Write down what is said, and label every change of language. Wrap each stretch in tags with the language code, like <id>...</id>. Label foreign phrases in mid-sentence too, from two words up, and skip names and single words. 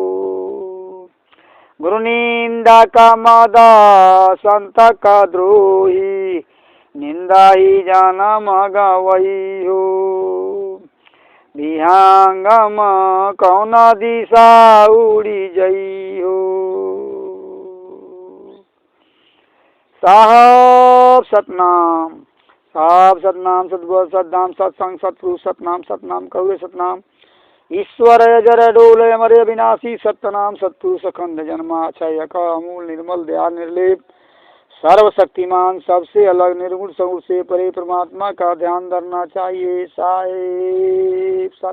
<hi>गुरु निंदा का मद संत का द्रोही, निंदा ही जन्म गवइयो विहंगम, कौन दिशा उड़ी जइयो। साहब सतनाम, साहब सतनाम, सतगुरु सतनाम, सत्संग सतपुरुष सतनाम, सतनाम कौवे सतनाम, ईश्वर जर डोल मरे अविनाशी सत्यनाम, सत्पुरुष अखंड जन्माक्षय अमूल निर्मल दया निर्लेप, सर्वशक्तिमान सबसे अलग निर्गुण सगुण से परे परमात्मा का ध्यान धरना चाहिए।</hi>